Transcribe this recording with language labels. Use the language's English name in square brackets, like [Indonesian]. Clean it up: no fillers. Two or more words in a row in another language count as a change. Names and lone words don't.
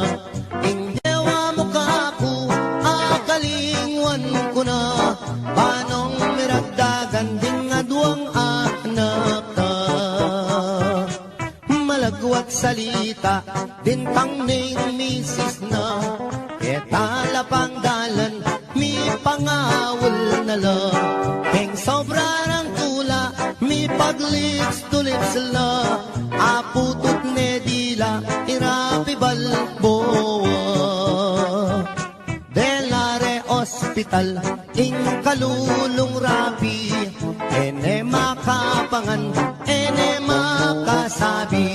[Pampanga] Ing dewa mo kaku, akalingwan ko na, panong miragdagan ding aduang anak ka. Malagwat salita, din tang ning misis na, ketalapang dalan, mi pangawal na la. King sobra ng tula, mi paglips [English] to lips [Pampanga] la, aputot ne dila, irapi balboa. Delare Hospital, ing kalulong rapi, ene makapangan, ene makasabi.